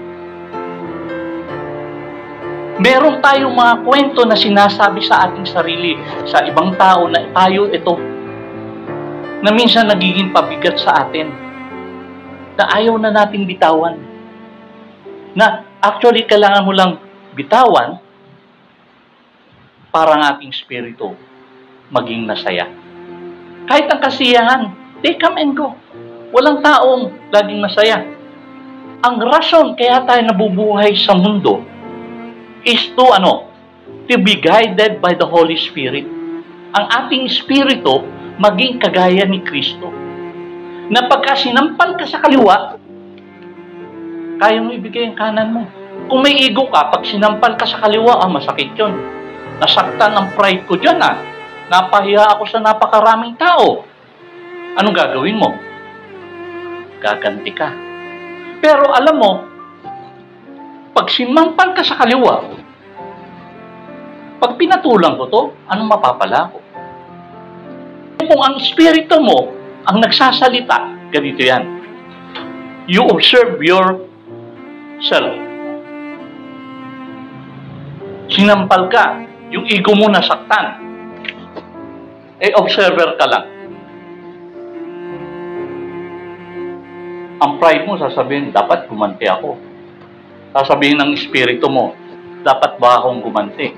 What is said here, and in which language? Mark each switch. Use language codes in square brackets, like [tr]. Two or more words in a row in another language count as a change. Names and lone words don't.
[tl] Meron tayong mga kwento na sinasabi sa ating sarili, sa ibang tao na tayo ito, na minsan nagiging pabigat sa atin, na ayaw na natin bitawan. Na actually, kailangan mo lang bitawan para ang ating spirito maging masaya. Kahit ang kasiyahan, [en] they come and go. [tl] Walang taong laging masaya. Ang rason kaya tayo nabubuhay sa mundo [en] is to be guided by the Holy Spirit. [tl] Ang ating spirito maging kagaya ni Kristo. Na pagka sinampal ka sa kaliwa, kaya mo ibigay ang kanan mo. Kung may ego ka, pag sinampal ka sa kaliwa, masakit yun. Nasaktan ang pride ko dyan Napahiya ako sa napakaraming tao. Anong gagawin mo? Gaganti ka. Pero alam mo, pag sinampal ka sa kaliwa, pag pinatulang ko to, anong mapapala ko? Kung ang espiritu mo ang nagsasalita, ganito yan. [en] You observe yourself. [tl] Sinampal ka, yung ego mo nasaktan. Observer ka lang. Ang pride mo sasabihin, dapat gumanti ako. Sasabihin ng espiritu mo, dapat ba akong gumanti?